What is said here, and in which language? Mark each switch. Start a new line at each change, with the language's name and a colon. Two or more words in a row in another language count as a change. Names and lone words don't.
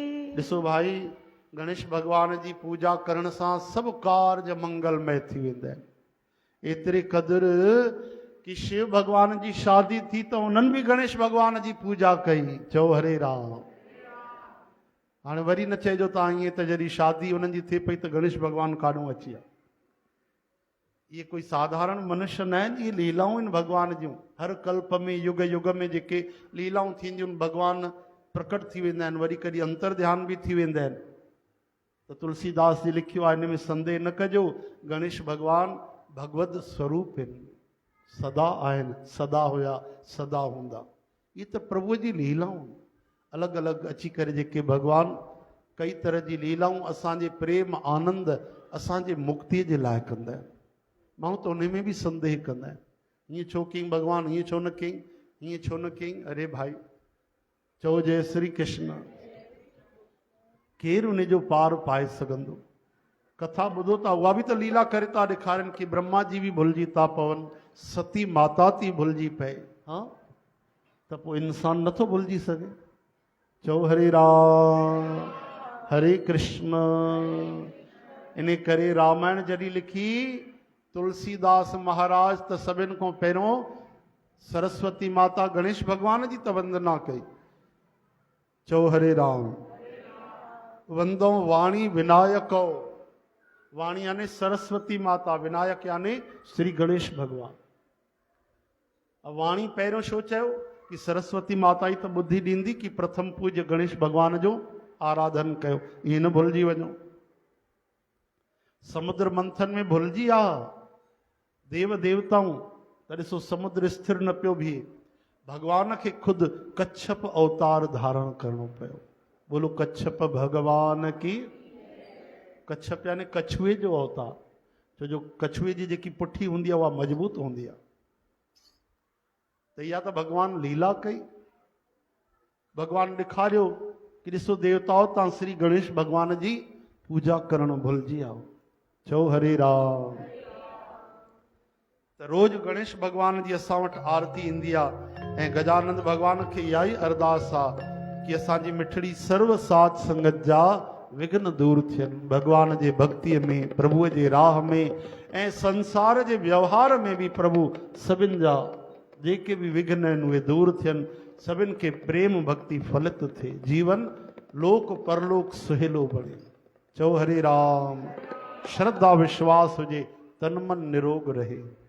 Sindhi: ॾिसो भाई, गणेश भगवान जी पूजा करण सां सभु कार्य मंगलमय थी वेंदा आहिनि। एतिरे क़दुरु कि शिव भगवान जी शादी थी त उन्हनि बि गणेश भगवान जी पूजा कई। चओ हरे राम। हाणे वरी न चइजो तव्हां ईअं त जॾहिं शादी उन्हनि जी थिए पई त गणेश भगवान काॾों अची विया।
Hindi: ये कोई
Sindhi: साधारण मनुष्य न आहिनि, ये लीलाऊं आहिनि भगवान जूं। हर कल्प में युग युग में जेके लीलाऊं थींदियूं आहिनि, भगवान प्रकट थी वेंदा आहिनि, वरी कॾहिं अंतर ध्यान बि थी वेंदा आहिनि। त तुलसीदास जी लिखियो आहे, हिन में संदेह न कजो, गणेश भगवान भगवत स्वरूप आहिनि, सदा आहिनि, सदा हुया, सदा हूंदा। ये त प्रभु जी लीलाऊं अलॻि अलॻि अची करे जेके भगवान कई तरह जी लीलाऊं असांजे प्रेम आनंद असांजे मुक्तिअ जे लाइ कंदा आहिनि। माण्हू त उन में बि संदेह कंदा आहिनि, हीअं छो कयईं भगवान, हीअं छो न कयईं, हीअं छो न कयईं। अरे भाई, चओ जय श्री कृष्ण। केरु उन जो पार पाए सघंदो? कथा ॿुधो था, उहा बि त लीला करे था ॾेखारनि कि ब्रह्मा जी बि भुलिजी था पवनि, सती माता थी भुलिजी पए। हाँ, त पोइ इंसान नथो भुलिजी सघे? चओ हरे राम हरे कृष्ण। इन करे रामायण जॾहिं लिखी तुलसीदास महाराज त सभिनि खां पहिरियों सरस्वती माता गणेश भगवान जी त वंदना कई। चओ हरे राम।
Sanskrit: वंदो वाणी विनायको,
Sindhi: वाणी यानी सरस्वती माता, विनायक यानी श्री गणेश भगवान। अब वाणी पहिरियों छो चयो कि सरस्वती माता ई त ॿुद्धि ॾींदी कि प्रथम पूज्य गणेश भगवान जो आराधन कयो, ईअं न भुलिजी वञो। समुद्र मंथन में भुलिजी आ देव देवताऊं, त ॾिसो समुद्र स्थिर न पियो बीहे, भगवान खे खुद कच्छप अवतार धारण करणो पियो।
Hindi: बोलो कच्छप भगवान की।
Sindhi: कच्छप यानी कछुए जो अवतार, छो जो कछुए जी जेकी पुठी हूंदी आहे उहा मजबूत हूंदी आहे। त इहा त भगवान लीला कई। भगवान ॾेखारियो कि ॾिसो देवताओं, तव्हां श्री गणेश भगवान जी पूजा करणु भुलिजी आओ। चओ हरे राम। त रोज़ गणेश भगवान जी असां वटि आरती ईंदी आहे ऐं गजानंद भगवान खे इहा ई अरदास आहे कि असांजी मिठड़ी सर्व साध संगत जा विघ्न दूर थियनि। भगवान जे भक्तीअ में, प्रभुअ जे राह में ऐं संसार जे व्यवहार में बि प्रभु सभिनि जा जेके बि विघ्न आहिनि उहे दूर थियनि। सभिनि खे प्रेम भक्ति फलित थिए, जीवन लोक परलोक सुहेलो बणे। चओ हरे राम। श्रद्धा विश्वास हुजे, तन मन निरोग रहे।